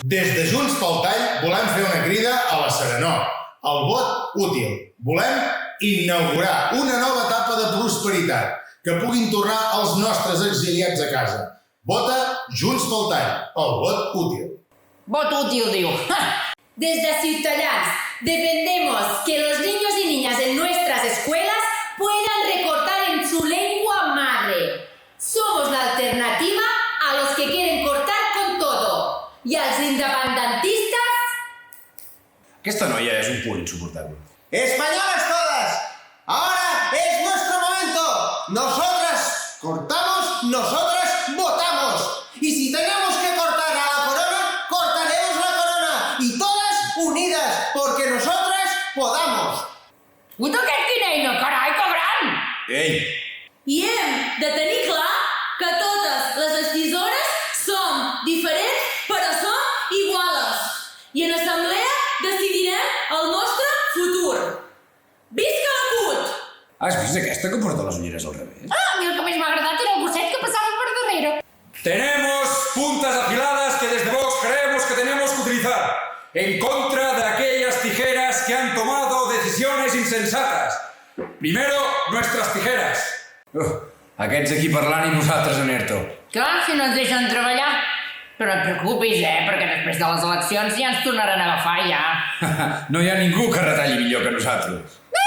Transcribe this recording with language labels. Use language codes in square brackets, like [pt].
[ca] Des de Junts pel Tall volem fer una crida a la serenor, al vot útil. Volem inaugurar una nova etapa de prosperitat, que puguin tornar els nostres exiliats a casa. Vota Junts pel Tall, el vot útil. Vot útil, diu. [es] Desde Ciutadans defendemos que los niños y niñas en nuestras escuelas puedan recortar en su lengua madre. Somos la alternativa a los que quieren cortar con todo. Y a los independentistas... [ca] Aquesta noia és un punt insuportable. [es] ¡Españolas todas! ¡Ahora es nuestro momento! Nosotras cortamos, nosotras votamos. Y si tenemos que cortar a la corona, cortaremos la corona. Y todas unidas, porque nosotras podamos. [ca] Puto que quina, carai, cabran! Ei! I hem de tenir clar que totes les decisores som diferents però som iguales. I en assemblea decidirem el nostre futur. Visca la CUT! Has vist aquesta que porta les ulleres al revés? A mi el que més m'ha agradat era el gosset que passava per darrere. [es] Tenemos puntas afiladas que desde Vox creemos que tenemos que utilizar en contra de aquellas tijeras que han tomado decisiones insensatas. Primero, nuestras tijeras. [ca] Aquests aquí parlant i nosaltres en ERTO. Clar, si no ens deixen treballar. Però no et preocupis, perquè després de les eleccions ja ens tornaran a agafar, ja. No hi ha ningú que retalli millor que nosaltres.